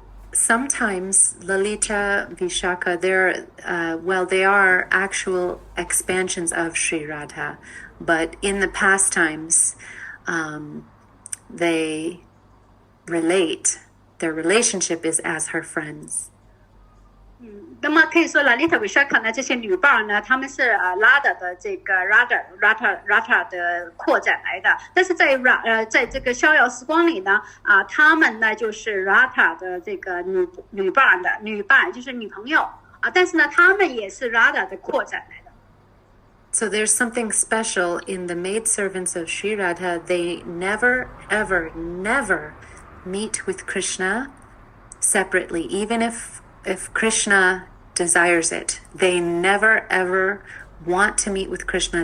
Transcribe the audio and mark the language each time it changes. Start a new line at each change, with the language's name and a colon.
English: Sometimes Lalita, Vishaka, they are actual expansions of Sri Radha, but in the pastimes, they relate. Their relationship is as her friends.
Chinese: 那么可以说 Lalita Vishaka 呢，这些女伴呢，她们是Radha 的这个 Radha 的扩展来的。但是在这个逍遥时光里呢，她们呢就是 Radha 的这个女伴就是女朋友但是呢，她们也是 Radha 的扩展来的。
English: So there's something special in the maidservants of Sri Radha. They never, ever, never meet with Krishna separately, even if Krishna desires it. They never ever want to meet with Krishna.